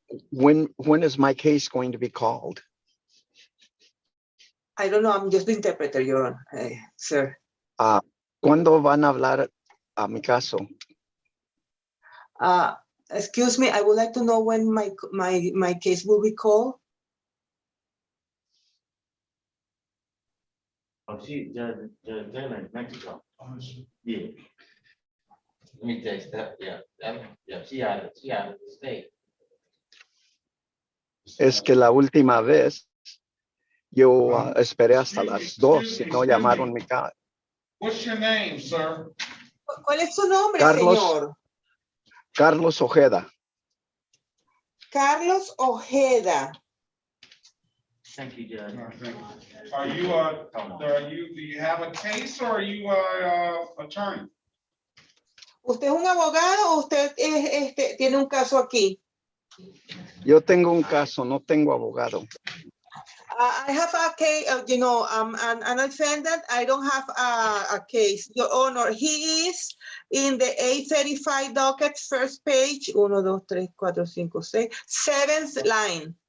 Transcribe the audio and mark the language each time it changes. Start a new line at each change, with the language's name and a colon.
English: When is my case going to be called? I don't know, I'm just the interpreter, Your Honor, sir.
Spanish: ¿Cuándo van a hablar a mi caso?
English: Excuse me, I would like to know when my case will be called. Oh, Taylor, Mexico. Yeah. Let me text that. Yeah, she out of the state.
Spanish: Es que la última vez yo esperé hasta las 2 y no llamaron mi casa.
English: What's your name, sir?
Spanish: ¿Cuál es su nombre, Carlos, señor? Carlos Ojeda. Carlos Ojeda.
English: Thank you, Judge. Are you, do you have a case or are you attorney?
Spanish: ¿Usted es un abogado o usted tiene un caso aquí? Yo tengo un caso, no tengo abogado.
English: I have a case, I'm an defendant. I don't have a case. Your Honor, he is in the 835 docket, first page, 1, 2, 3, 4, 5, 6, 7th line.